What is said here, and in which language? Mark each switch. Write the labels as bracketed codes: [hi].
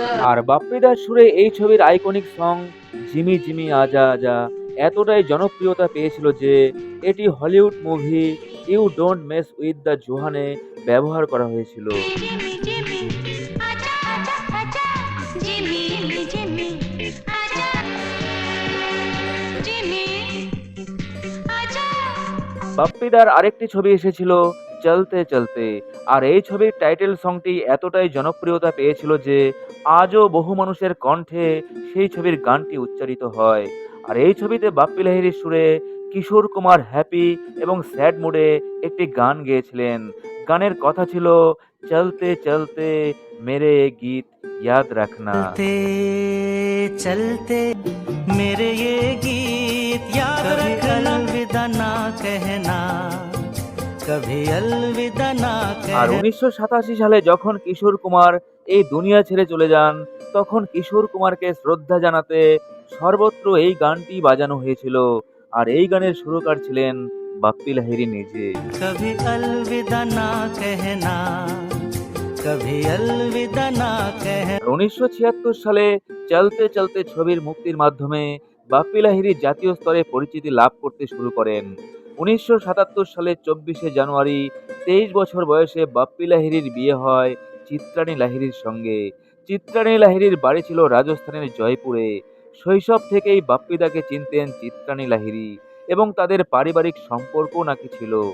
[bn] আর বাপ্পিদার সুরে এই ছবির আইকনিক সং জিমি জিমি আজা আজা এতটাই জনপ্রিয়তা পেয়েছিল যে এটি Hollywood movie you don't mess with the জোহানে ব্যবহার করা হয়েছিল। [hi] जिमी जिमी आजा आजा आजा जिमी जिमी आजा जिमी आजा। [bn] বাপ্পিদার আরেকটি ছবি এসেছিল চলতে চলতে। আর এই ছবির টাইটেল সংটি এতটাই জনপ্রিয়তা পেয়েছিল যে আজও বহু মানুষের কণ্ঠে সেই ছবির গানটি উচ্চারিত হয়। আর এই ছবিতে বাপ্পি লাহিড়ীর সুরে কিশোর কুমার হ্যাপি এবং স্যাড মুডে একটি গান গেয়েছিলেন। গানের কথা ছিল [hi] চলতে চলতে মেরে এ গীত ইয়াদ রাখনা। चलते चलते मेरे ये गीत याद रखना, अलविदा ना कहना, कभी अलविदा ना [bn] আর [hi] कहना। [bn] 1987 সালে যখন কিশোর কুমার এই দুনিয়া ছেড়ে চলে যান, তখন কিশোর কুমারকে শ্রদ্ধা জানাতে সর্বত্র এই গানটি বাজানো হয়েছিল। আর এই গানের সুরকার ছিলেন বাপ্পি লাহিড়ী নিজে। [hi] कभी अलविदा ना कहना, कभी अलविदा ना कहना। [bn] 1976 সালে চলতে চলতে ছবির মুক্তির মাধ্যমে বাপ্পি লাহিড়ী জাতীয় স্তরে পরিচিতি লাভ করতে শুরু করেন। 1977 সালের 24শে জানুয়ারি 23 বছর বয়সে বাপ্পি লাহিড়ীর বিয়ে হয় চিত্রাণী লাহিড়ীর সঙ্গে। চিত্রাণী লাহিড়ীর বাড়ি ছিল রাজস্থানের জয়পুরে। শৈশব থেকেই বাপ্পিদাকে চিনতেন চিত্রাণী লাহিড়ী এবং তাদের পারিবারিক সম্পর্ক নাকি ছিল।